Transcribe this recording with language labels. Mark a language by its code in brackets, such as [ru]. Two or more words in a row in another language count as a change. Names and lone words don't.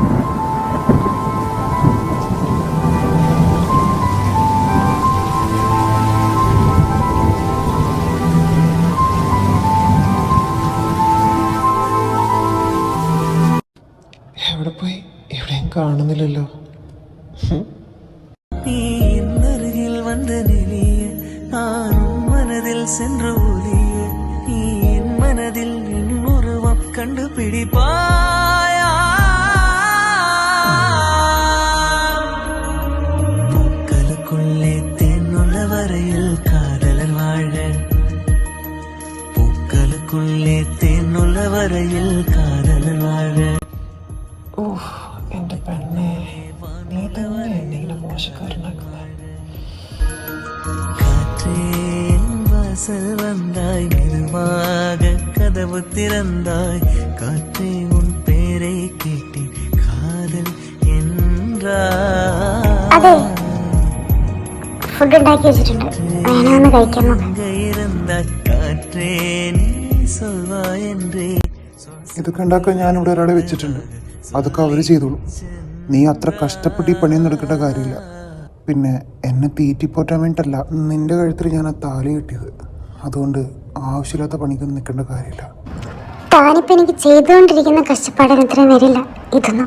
[ml] എവിടെ പോയി? എവിടെയും കാണുന്നില്ലല്ലോ. [ta] கண்டுபிடிப்பாயா பூக்களுக்குள்ளே தேனுள்ள வரையில் காதலர் வாழ, பூக்களுக்குள்ளே தேனுள்ள வரையில் காதலர் வாழ. [ml] എന്റെ പെണ്ണെ, നീ തന്നെ എന്നെ ഇങ്ങനെ മോശക്കാരനാക്കുന്നത്. [ta] காற்றே வாசல் வந்தாய், மெதுவாக கதவு திறந்தாய், காற்றே உன் பேரை கேட்டேன், காதல் [ml] അതെ, ഫുഡ് ഉണ്ടാക്കി വെച്ചിട്ടുണ്ട്, വേണമെന്ന് കഴിക്കാൻ [ta] இருந்தாய், காற்றே நீ சொல்வாய் என்றே. [ml] ഇതൊക്കെ ഉണ്ടാക്കാൻ ഞാൻ ഇവിടെ ഒരാളെ വെച്ചിട്ടുണ്ട്. അതൊക്കെ അവര് ചെയ്തോളൂ. നീ അത്ര കഷ്ടപ്പെട്ട് ഈ പണിയൊന്നും എടുക്കേണ്ട കാര്യമില്ല. പിന്നെ എന്നെ തീറ്റിപ്പോറ്റാൻ വേണ്ടിയിട്ടല്ല നിന്റെ കഴുത്തിൽ ഞാൻ ആ താലി കിട്ടിയത്. അതുകൊണ്ട് ആവശ്യമില്ലാത്ത പണിക്കൊന്നും നിൽക്കേണ്ട കാര്യമില്ല. താനിപ്പോൾ എനിക്ക് ചെയ്തുകൊണ്ടിരിക്കുന്ന കഷ്ടപ്പാടിന് ഇത്രയും വരില്ല ഇതൊന്നും.